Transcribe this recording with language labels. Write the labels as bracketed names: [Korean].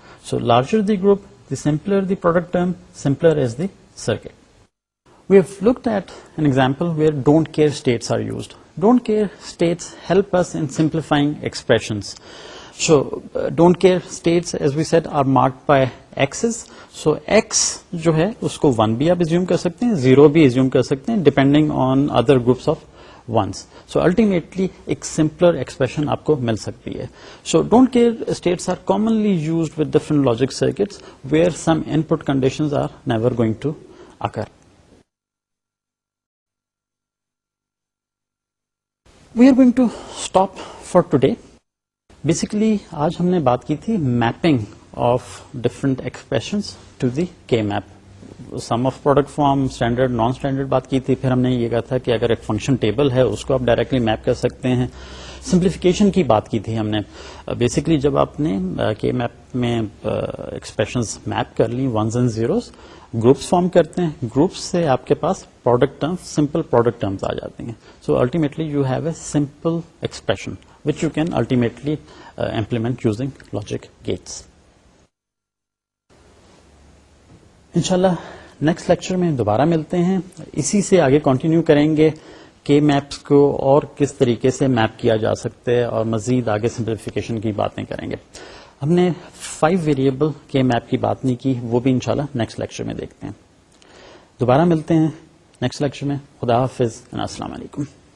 [English] So larger the group, the simpler the product term, simpler is the circuit. We have looked at an example where don't care states are used. Don't care states help us in simplifying expressions. So don't care states, as we said, are marked by x's. [Hindi] So x जो है उसको 1 भी आप assume कर सकते हैं, 0 भी assume कर सकते हैं, [English] depending on other groups of ones. [Hindi] So ultimately एक simpler expression आपको मिल सकती है. [English] So don't care states are commonly used with different logic circuits where some input conditions are never going to occur. We are going to stop for today. Basically [Hindi] आज हमने बात की थी [English] mapping of different expressions to the K-map. Sum of product form, standard, non-standard [Hindi] बात की थी. फिर हमने ये कहा था कि अगर एक फंक्शन टेबल है उसको आप डायरेक्टली मैप कर सकते हैं. सिंप्लीफिकेशन की बात की थी हमने. बेसिकली जब आपने के मैप में एक्सप्रेशंस मैप कर ली, once and zeros, groups form करते हैं, ग्रुप्स से आपके पास product terms, simple product terms आ जाते हैं. [English] So ultimately you have a simple expression which you can ultimately implement using logic gates. [Hindi] इंशाल्लाह नेक्स्ट लेक्चर में दोबारा मिलते हैं. इसी से आगे कंटिन्यू करेंगे के मैप्स को और किस तरीके से मैप किया जा सकता है और मजीद आगे सिंप्लीफिकेशन की बातें करेंगे. हमने 5 वेरिएबल के मैप की बात नहीं की, वो भी इंशाल्लाह नेक्स्ट लेक्चर में देखते हैं. दोबारा मिलते हैं नेक्स्ट लेक्चर में. खुदा हाफिज, अस्सलाम वालेकुम.